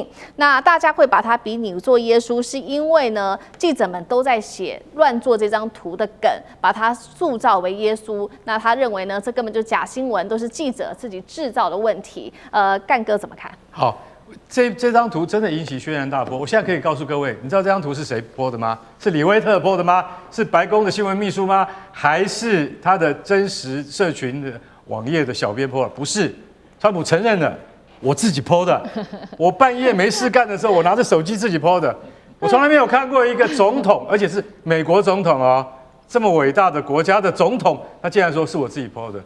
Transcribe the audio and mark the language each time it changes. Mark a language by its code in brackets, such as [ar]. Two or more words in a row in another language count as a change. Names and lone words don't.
[zh] 那大家會把他比擬做耶穌，是因為呢，記者們都在寫亂做這張圖的梗，把他塑造為耶穌。那他認為呢，這根本就假新聞，都是記者自己製造的問題。幹哥怎麼看？好。這張圖真的引起軒然大波。我現在可以告訴各位，你知道這張圖是誰 po 的嗎？是李威特 po 的嗎？是白宮的新聞秘書嗎？還是他的真實社群的網頁的小編 po 的？不是，川普承認了，我自己 po 的。我半夜沒事幹的時候，我拿着手機自己 po 的。我從來沒有看過一個總統，而且是美國總統哦，這麼偉大的國家的總統，他竟然說是我自己 po 的。